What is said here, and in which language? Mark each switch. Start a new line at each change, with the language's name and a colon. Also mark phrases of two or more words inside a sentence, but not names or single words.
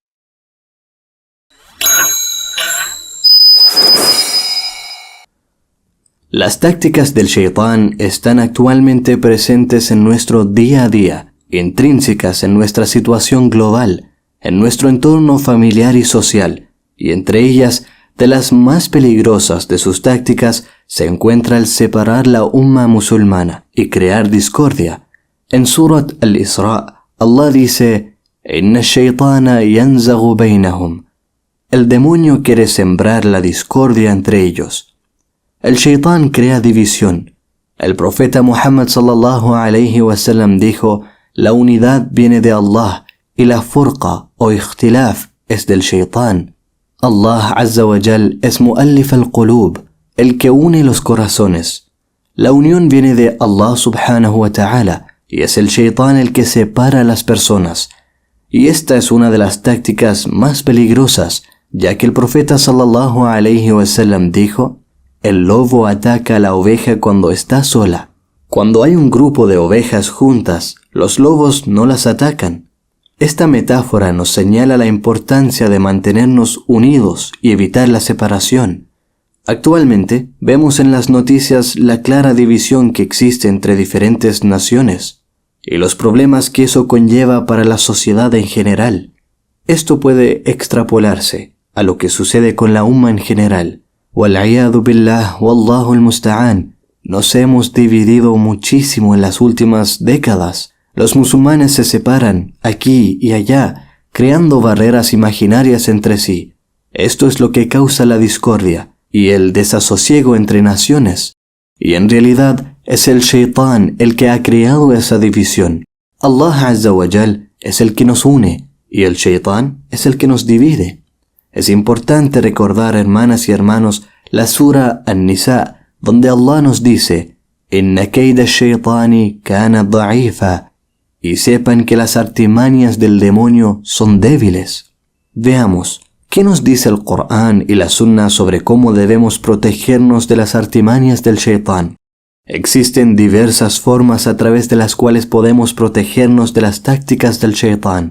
Spanish: Las tácticas del Shaitán están actualmente presentes en nuestro día a día, intrínsecas en nuestra situación global, en nuestro entorno familiar y social, y entre ellas, de las más peligrosas de sus tácticas, se encuentra el separar la umma musulmana y crear discordia. En Surat al-Isra, Allah dice,
Arabic: «إن الشيطان ينزغ بينهم».
Spanish: El demonio quiere sembrar la discordia entre ellos. El Shaitán crea división. El profeta Muhammad
Arabic: صلى الله عليه وسلم
Spanish: dijo, la unidad viene de Allah y la furqa o ikhtilaf es del Shaitán. Allah
Arabic: عز وجل
Spanish: es
Arabic: مؤلف القلوب,
Spanish: el que une los corazones. La unión viene de Allah
Arabic: سبحانه وتعالى
Spanish: y es el Shaitán el que separa a las personas. Y esta es una de las tácticas más peligrosas, ya que el profeta
Arabic: صلى الله عليه وسلم
Spanish: dijo, el lobo ataca a la oveja cuando está sola. Cuando hay un grupo de ovejas juntas, los lobos no las atacan. Esta metáfora nos señala la importancia de mantenernos unidos y evitar la separación. Actualmente, vemos en las noticias la clara división que existe entre diferentes naciones y los problemas que eso conlleva para la sociedad en general. Esto puede extrapolarse a lo que sucede con la umma en general.
Arabic: والعياذ بالله، والله المستعان.
Spanish: Nos hemos dividido muchísimo en las últimas décadas. Los musulmanes se separan aquí y allá, creando barreras imaginarias entre sí. Esto es lo que causa la discordia y el desasosiego entre naciones. Y en realidad es el Shaitán el que ha creado esa división. Allah
Arabic: عز وجل
Spanish: es el que nos une y el Shaitán es el que nos divide. Es importante recordar, hermanas y hermanos, la sura An-Nisa, donde Allah nos dice,
Arabic: «إن كيد الشيطان كان ضعيفا»,
Spanish: y sepan que las artimañas del demonio son débiles. Veamos, ¿qué nos dice el Corán y la Sunna sobre cómo debemos protegernos de las artimañas del Shaitán? Existen diversas formas a través de las cuales podemos protegernos de las tácticas del Shaitán.